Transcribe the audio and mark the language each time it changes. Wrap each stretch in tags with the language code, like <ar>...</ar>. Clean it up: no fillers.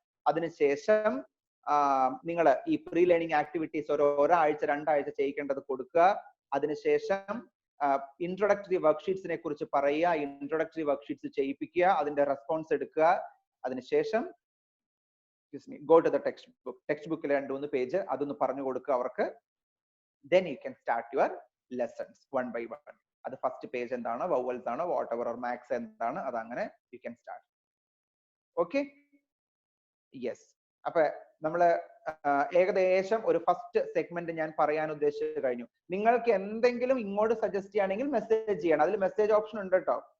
<ml>അതിനുശേഷം നിങ്ങൾ ഈ പ്രീ ലേണിംഗ് ആക്ടിവിറ്റീസ് ഒരാഴ്ച 2 ആഴ്ച ചെയ്യിക്കേണ്ടത് കൊടുക്കുക. അതിനുശേഷം ഇൻട്രോഡക്ടറി വർക്ക്ഷീറ്റ്സിനെ കുറിച്ച് പറയുക, ഇൻട്രോഡക്ടറി വർക്ക്ഷീറ്റ്സ് ചെയ്യിപ്പിക്കുക, അതിന്റെ റെസ്പോൺസ് എടുക്കുക. അതിനുശേഷം ഗോ ടു ദ ടെക്സ്റ്റ് ബുക്കിലെ 2-3 പേജ് അതൊന്ന് പറഞ്ഞു കൊടുക്കുക അവർക്ക്.</ml> <en>then you can start your lessons one by one.</en> <ml>അത് ഫസ്റ്റ് പേജ് എന്താണ്, വവൽസ് ആണ്, വാട്ട് എവർ ഓർ മാത്സ് എന്താണ്, അതങ്ങനെ</ml> <en>you can start.</en> <ml>Okay, yes. അപ്പൊ നമ്മള് ഏകദേശം ഒരു ഫസ്റ്റ് സെഗ്മെന്റ് ഞാൻ പറയാൻ ഉദ്ദേശിച്ചു കഴിഞ്ഞു. നിങ്ങൾക്ക് എന്തെങ്കിലും ഇങ്ങോട്ട് സജസ്റ്റ് ചെയ്യുകയാണെങ്കിൽ മെസ്സേജ് ചെയ്യണം. അതിൽ മെസ്സേജ് ഓപ്ഷൻ ഉണ്ട് കേട്ടോ.</ml>